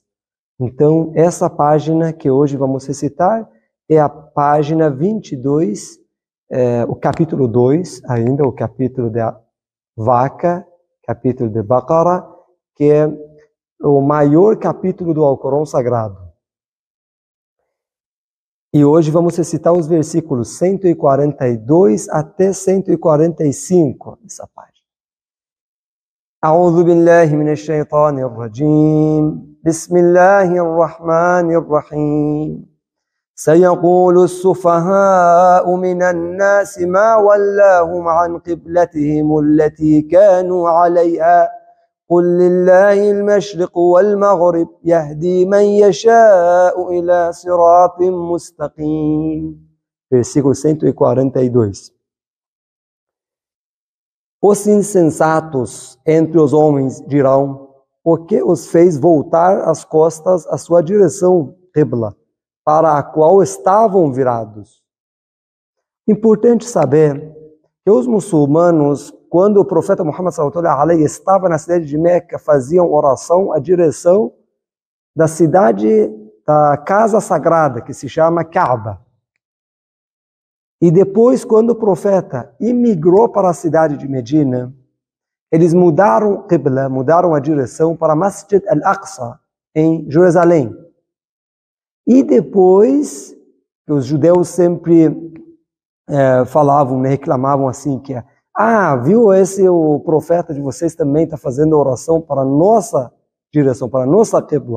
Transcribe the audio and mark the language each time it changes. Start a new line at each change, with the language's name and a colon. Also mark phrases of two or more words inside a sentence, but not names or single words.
Portuguese: Então, essa página que hoje vamos recitar é a página 22, o capítulo 2, ainda o capítulo da vaca, capítulo de Baqara, que é o maior capítulo do Alcorão Sagrado. E hoje vamos recitar os versículos 142 até 145 dessa página.
Arabic: أعوذ بالله من الشيطان الرجيم بسم الله الرحمن الرحيم سيقول السفهاء من الناس ما ولاهم عن قبلتهم التي كانوا عليها قل لله المشرق والمغرب يهدي من يشاء إلى صراط مستقيم.
Portuguese: Versículo 142. Os insensatos entre os homens dirão: o que os fez voltar as costas à sua direção, Qibla, para a qual estavam virados? Importante saber que os muçulmanos, quando o profeta Muhammad
Arabic: صلى الله عليه
Portuguese: estava na cidade de Meca, faziam oração à direção da cidade, da casa sagrada, que se chama Kaaba. E depois, quando o profeta imigrou para a cidade de Medina, eles mudaram Qibla, mudaram a direção para Masjid al-Aqsa, em Jerusalém. E depois, os judeus sempre falavam, reclamavam assim, que viu, o profeta de vocês também está fazendo oração para a nossa direção, para a nossa Qibla.